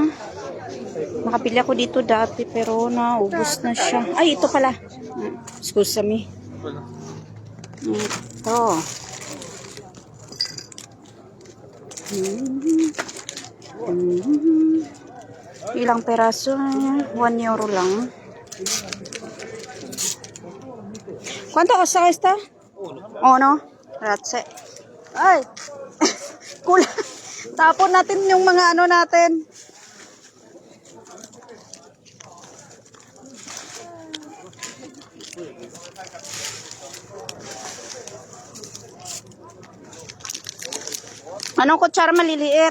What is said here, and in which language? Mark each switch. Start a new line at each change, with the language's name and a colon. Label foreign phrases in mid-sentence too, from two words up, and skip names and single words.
Filipino: Nakapili ako dito dati pero naubos na siya. Ay, ito pala.
English: Excuse me.
Filipino: Ito. Ilang peraso? 1 euro lang.
Spanish: ¿Cuánto costa esta?
Italian: Uno. Grazie.
Filipino: Ay. Kulang. Tapon natin yung mga ano natin. Anong kutsara maliliit?